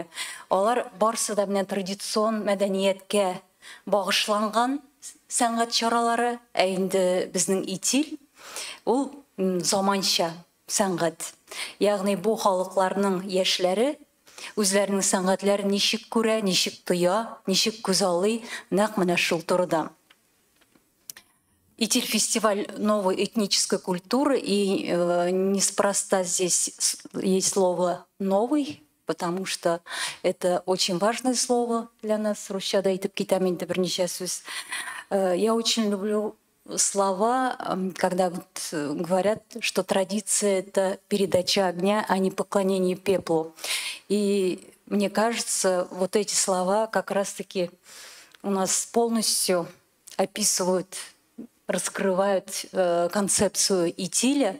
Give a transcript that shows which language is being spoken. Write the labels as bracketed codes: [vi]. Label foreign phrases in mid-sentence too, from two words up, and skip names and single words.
[tt] Алар барсы да менә традицион мәдәнияткә багышланган сәнгать чаралары, инде безнең ИТИЛ ул заманча сәнгать. Ягъни бу халыкларның яшьләре үзләренең сәнгатьләрен ничек күрә, ничек тоя, ничек күз алый, нәкъ менә шул турыда. [ru] ИТИЛ фестиваль новой этнической культуры, и неспроста здесь есть слово «новый», потому что это очень важное слово для нас. [tt] Русчада әйтеп китәм инде берничә сүз. [ru] Я очень люблю слова, когда говорят, что традиция — это передача огня, а не поклонение пеплу. И мне кажется, вот эти слова как раз-таки у нас полностью описывают, раскрывают концепцию ИТИЛя.